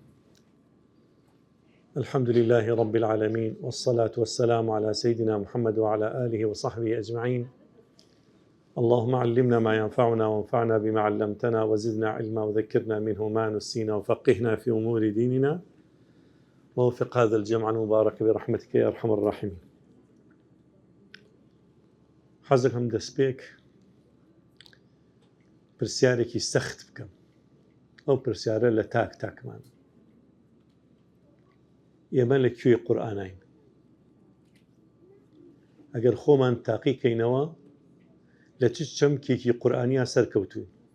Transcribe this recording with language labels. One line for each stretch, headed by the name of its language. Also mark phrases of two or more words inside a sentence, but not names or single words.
Arabic: الحمد لله رب العالمين، والصلاة والسلام على سيدنا محمد وعلى آله وصحبه أجمعين. اللهم علمنا ما ينفعنا وانفعنا بما علمتنا وزدنا علما وذكرنا منه ما نسينا وفقهنا في أمور ديننا ووفق هذا الجمع المبارك برحمتك يا أرحم الراحمين.
Central Kurdish: حەزەکەم دەستپێک پرسیارێکی سەخت بکەم. ئەو پرسیارە لە تاکمان. ئێمە لەکوێ قورئانین؟ ئەگەر خۆمان تاقیکەینەوە لە چ چەمکێکی قورئانیا سەرکەوتوین؟